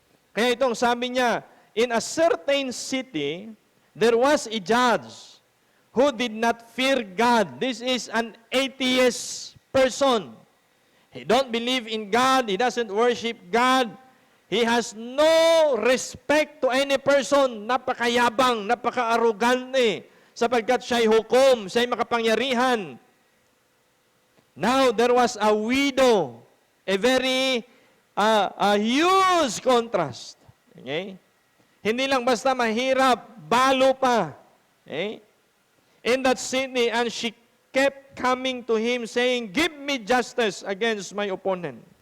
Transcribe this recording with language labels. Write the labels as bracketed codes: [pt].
[tl] Kaya itong sabi niya, [en] in a certain city, there was a judge who did not fear God. This is an atheist person. He don't believe in God. He doesn't worship God. He has no respect to any person. [tl] Napakayabang, napaka-arrogante, sapagkat siya'y hukom, siya'y makapangyarihan. [en] Now, there was a widow, a very a huge contrast. Okay? [tl] Hindi lang basta mahirap, balo pa. Okay? [en] In that city, and she kept coming to him saying, give me justice against my opponent.